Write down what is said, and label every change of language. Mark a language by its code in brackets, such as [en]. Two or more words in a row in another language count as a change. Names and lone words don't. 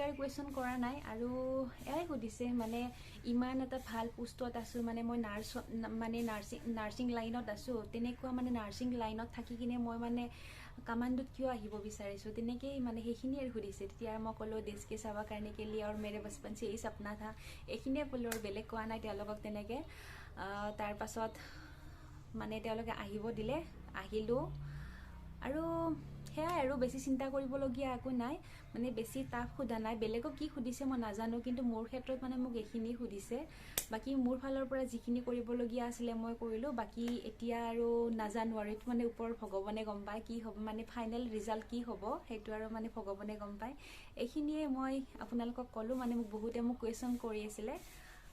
[as] আৰু কুৱেশ্যন কৰা নাই আৰু এয়াই সুধিছে মানে ইমান এটা ভাল পোষ্টত আছোঁ মানে মই নাৰ্ছিং লাইনত আছোঁ তেনেকুৱা মানে নাৰ্ছিং লাইনত থাকি কিনে মই মানে কামাণ্ডোত কিয় আহিব বিচাৰিছোঁ তেনেকেই মানে সেইখিনিয়ে আৰু সুধিছে তেতিয়া মই ক'লোঁ দেশকে সেৱা [hi] करने के लिए और मेरे बचपन से यही सपना था [as] এইখিনিয়ে ক'লোঁ আৰু বেলেগ কোৱা নাই তেওঁলোকক তেনেকৈ তাৰপাছত মানে তেওঁলোকে আহিব দিলে আহিলোঁ আৰু সেয়াই আৰু বেছি চিন্তা কৰিবলগীয়া একো নাই মানে বেছি টাফ সোধা নাই বেলেগক কি সুধিছে মই নাজানো কিন্তু মোৰ ক্ষেত্ৰত মানে মোক এইখিনি সুধিছে বাকী মোৰ ফালৰ পৰা যিখিনি কৰিবলগীয়া আছিলে মই কৰিলোঁ বাকী এতিয়া আৰু নাজানো আৰু এইটো মানে ওপৰ ভগৱানে গম পায় কি হ'ব মানে ফাইনেল ৰিজাল্ট কি হ'ব সেইটো আৰু মানে ভগৱানে গম পায় এইখিনিয়ে মই আপোনালোকক ক'লোঁ মানে বহুতে মোক কুৱেশ্যন কৰি আছিলে